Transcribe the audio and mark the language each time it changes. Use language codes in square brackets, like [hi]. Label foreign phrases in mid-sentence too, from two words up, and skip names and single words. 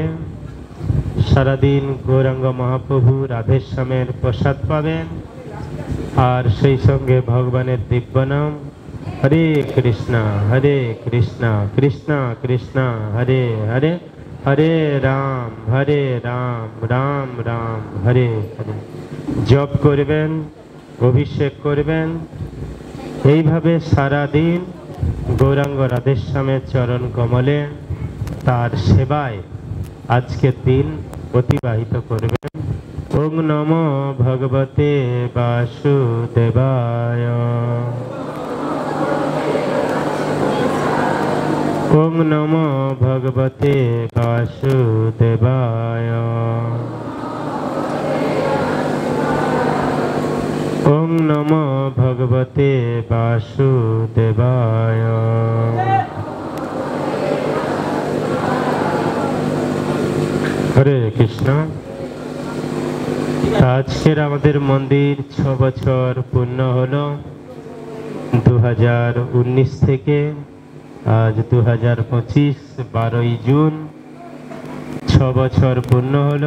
[bn] সারাদিন গৌরাঙ্গ মহাপ্রভু রাধেশ্যামের প্রসাদ পাবেন, আর সেই সঙ্গে ভগবানের দিব্য নাম হরে কৃষ্ণ কৃষ্ণ কৃষ্ণ হরে হরে, হরে রাম রাম রাম হরে হরে জপ করবেন, অভিষেক করবেন। এইভাবে সারাদিন গৌরাঙ্গ রাধেশ্যামের চরণ কমলে তার সেবায় আজকের দিন অতিবাহিত করবেন। [sa] ওম নমো ভগবতে বাসুদেবায়। ওম নমো ভগবতে বাসুদেবায়। ওম নমো ভগবতে বাসুদেবায়। [bn] হরে কৃষ্ণ। আজকের আমাদের মন্দির 6 বছর পূর্ণ হলো। 2019 থেকে আজ 2025 12ই জুন 6 বছর পূর্ণ হলো।